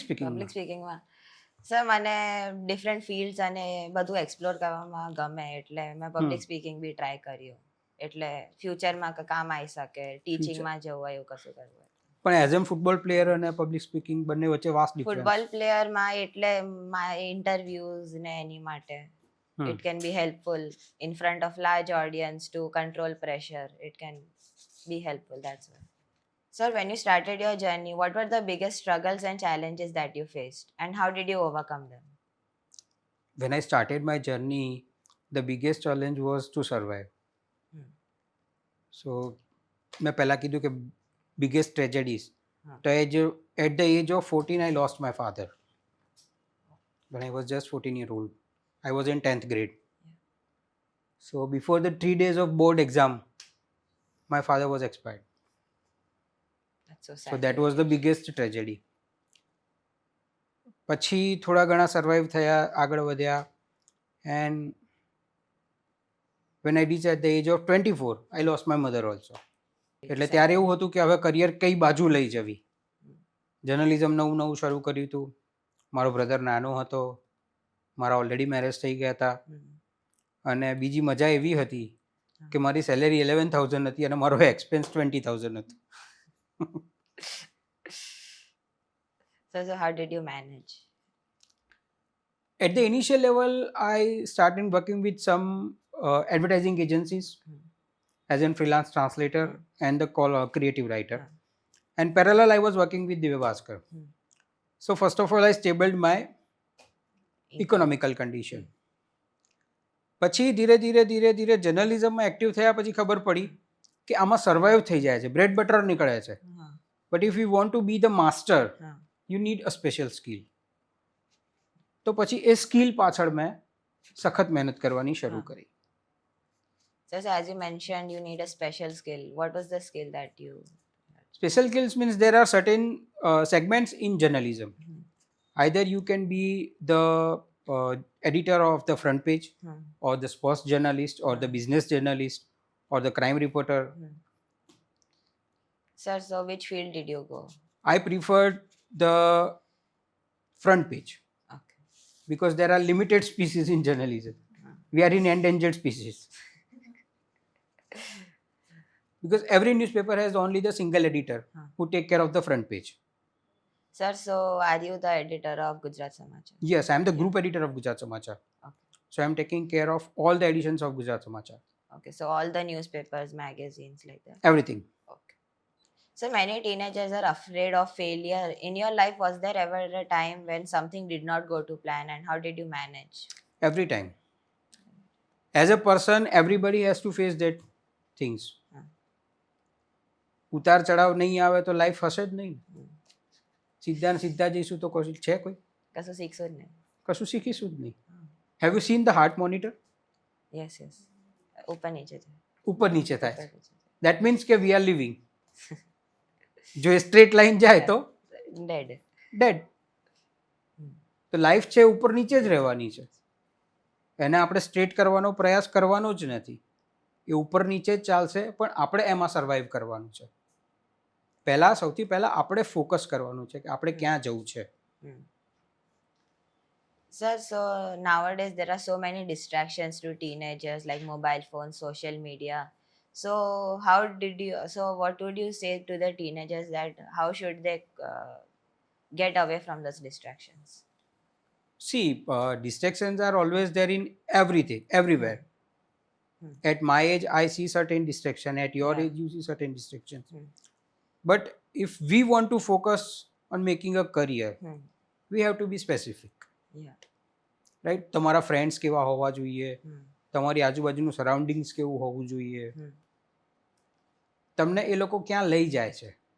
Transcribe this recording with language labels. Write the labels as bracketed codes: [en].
[gu] સ્પીકિંગમાં. Sir, મને different fields અને બધું એક્સપ્લોર કરવામાં ગમે, એટલે મેં પબ્લિક સ્પીકિંગ બી ટ્રાય કર્યું. એટલે ફ્યુચરમાં કામ આવી શકે, ટીચિંગમાં જવું હોય એવું કશું કરવું હોય. પણ એઝ એમ ફૂટબોલ પ્લેયર અને પબ્લિક સ્પીકિંગ બંને વચ્ચે વાસ્ટ ડિફરન્સ. ફૂટબોલ પ્લેયરમાં એટલે ઇન્ટરવ્યુઝ ને એની માટે [en] it can be helpful in front of large audience to control pressure. It can be helpful, that's why. Sir, when you started your journey, what were the biggest struggles and challenges that you faced, and how did you overcome them? When I started my journey, the biggest challenge was to survive. [gu] So મેં પહેલાં કીધું કે [en] biggest tragedies. [gu] તો [en] at the age of 14 I lost my father. When I was just 14-year-old. I was in 10th grade. So before the 3 days of board exam, my father was expired. That's so sad. So that was the biggest tragedy. [gu] પછી થોડા ઘણા survive થયા, આગળ વધ્યા, [en] and when I reached at the age of 24, I lost my mother also. [gu] એટલે ત્યારે એવું હતું કે હવે કરિયર કઈ બાજુ લઈ જવી. જર્નલિઝમ નવું શરૂ કર્યું હતું, મારો બ્રધર નાનો હતો, મારા ઓલરેડી મેરેજ થઈ ગયા હતા, અને બીજી મજા એવી હતી કે મારી સેલેરી 11,000 હતી અને મારો એક્સપેન્સ 20,000 હતો. [en] So how did you manage? At the initial level, I started working with some advertising agencies as a freelance translator and the creative writer. And parallel, I was working with Divya Bhaskar. So first of all, I stabilized my economical condition. [gu] પછી ધીરે ધીરે જર્નલિઝમમાં active થયા પછી ખબર પડી કે આમાં survive થઈ જાય છે, બ્રેડ બટર નીકળે છે. [en] But if you want to be the master, you need a special skill. [gu] તો પછી એ સ્કિલ પાછળ મેં સખત મહેનત કરવાની શરૂ કરી. [en] So as you mentioned, you need a special skill. What was the skill that you... Special skills means there are certain segments in journalism. Either you can be the editor of the front page, or the sports journalist, or the business journalist, or the crime reporter. Sir, so which field did you go? I preferred the front page. Okay. Because there are limited species in journalism. We are in endangered species. Because every newspaper has only the single editor who take care of the front page. Sir, so are you the editor of Gujarat Samachar? Yes, I am the group editor of Gujarat Samachar. Okay. So I am taking care of all the editions of Gujarat Samachar. Okay, so all the newspapers, magazines, like that? Everything. Okay. So many teenagers are afraid of failure. In your life, was there ever a time when something did not go to plan, and how did you manage? Every time. As a person everybody has to face that things. [gu] હા. ઉતાર ચઢાવ નહીં આવે તો life હશે જ નહીં. હમ. સીધા ને સીધા જઈશું તો કશું છે કોઈ? કશું શીખશો જ નહીં. કશું શીખીશું જ નહીં. હા. [en] Have you seen the heart monitor? [gu] Yes yes, ઉપર નીચે છે. ઉપર નીચે થાય. ઉપર નીચે છે. [en] That means કે we are living. [gu] જો એ સ્ટ્રેટ લાઈન જાય તો [en] Dead. [gu] ડેડ. તો લાઈફ છે ઉપર નીચે જ રહેવાની છે. એને આપણે સ્ટ્રેટ કરવાનો પ્રયાસ કરવાનો જ નથી. એ ઉપર નીચે જ ચાલશે, પણ આપણે એમાં સર્વાઈવ કરવાનું છે. સૌથી પહેલાં આપણે ફોકસ કરવાનું છે કે આપણે ક્યાં જવું છે. [en] Sir, so nowadays there are so many distractions to teenagers like mobile phones, social media. So what would you say to the teenagers that how should they get away from those distractions? See, distractions are always there in everything, everywhere. At my age, I see certain distraction. At your Yeah. age, you see certain distractions. But if we want to focus on making a career, we have to be specific. Yeah. Right. [gu] તમારા friends કેવા હોવા જોઈએ, તમારી આજુબાજુનું surroundings કેવું હોવું જોઈએ, તમને એ લોકો ક્યાં લઈ જાય છે